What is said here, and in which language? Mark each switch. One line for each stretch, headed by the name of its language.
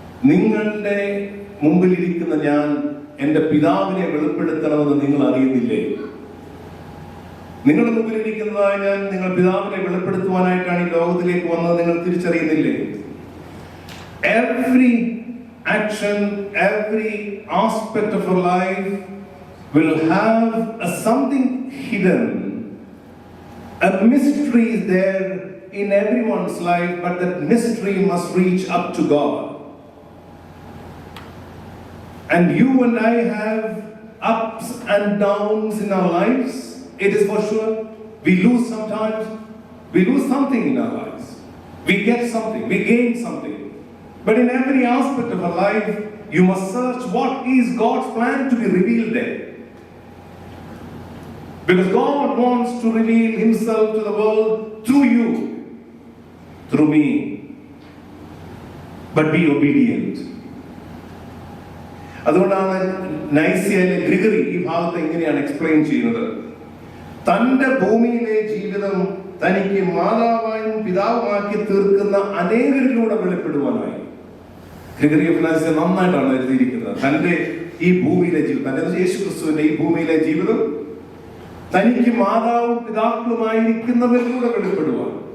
Malayalam: നിങ്ങളുടെ മുമ്പിലിരിക്കുന്ന ഞാൻ എന്റെ പിതാവിനെ വെളിപ്പെടുത്തണമെന്ന് നിങ്ങൾ അറിയുന്നില്ലേ? നിങ്ങളുടെ മുമ്പിലിരിക്കുന്നതായ ഞാൻ നിങ്ങൾ പിതാവിനെ വെളിപ്പെടുത്തുവാനായിട്ടാണ് ഈ ലോകത്തിലേക്ക് വന്നത് നിങ്ങൾ തിരിച്ചറിയുന്നില്ലേ?
English: Every action, every aspect of our life will have something hidden. A mystery is there in everyone's life, but that mystery must reach up to God. And you and I have ups and downs in our lives. It is for sure. We lose sometimes. We lose something in our lives. We get something. We gain something. But in every aspect of our life, you must search what is God's plan to be revealed there. Because God wants to reveal Himself to the world through you, through me, but be obedient.
Malayalam: അതുകൊണ്ടാണ് നൈസിയയിലെ Gregory ഈ ഭാഗത്ത് ഇങ്ങനെയാണ് explain ചെയ്യുന്നത്. തന്റെ ഭൂമിയിലെ ജീവിതം തനിക്ക് മാതാവായും പിതാവുമാക്കി തീർക്കുന്ന അനേകരിലൂടെ വെളിപ്പെടുവാനായി. ഗ്രിഗറി ഓഫ് നൈസിയ നന്നായിട്ടാണ് എഴുതിയിരിക്കുന്നത്. തന്റെ ഈ ഭൂമിയിലെ ജീവിതം, തന്റെ യേശു ക്രിസ്തുവിന്റെ ഈ ഭൂമിയിലെ ജീവിതം തനിക്ക് മാതാവും പിതാക്കളുമായിരിക്കുന്നവരിലൂടെ വെളിപ്പെടുവാൻ.